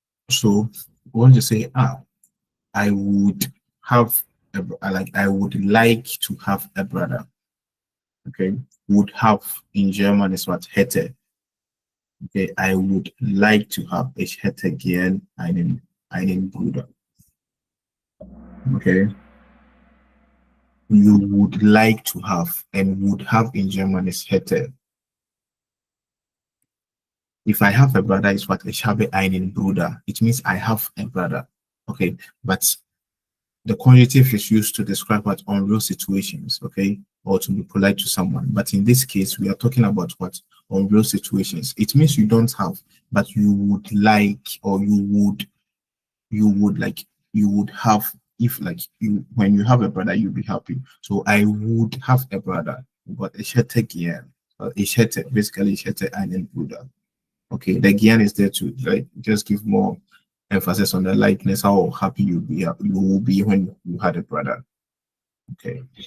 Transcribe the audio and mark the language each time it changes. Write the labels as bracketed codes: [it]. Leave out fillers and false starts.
[en] so want to say, I would have like I would like to have a brother. Okay, would have in German is what? Hätte. Okay, I would like to have. [de] Ich hätte gern einen Bruder. [en] Okay, you would like to have, and would have in German is hätte. If I have a brother, it's what? [de] Ich habe einen Bruder. [en] It means I have a brother. Okay, but the conjunctive is used to describe what unreal situations, okay, or to be polite to someone. But in this case, we are talking about what unreal situations. It means you don't have, but you would like, or you would like, you would have. If like you, when you have a brother, you'll be happy. So I would have a brother, but [de] ich hätte gern. Ich hätte, basically ich hätte einen Bruder. [en] Okay, the gyan is there to like just give more emphasis on the likeness, how happy you will be when you had a brother. Okay.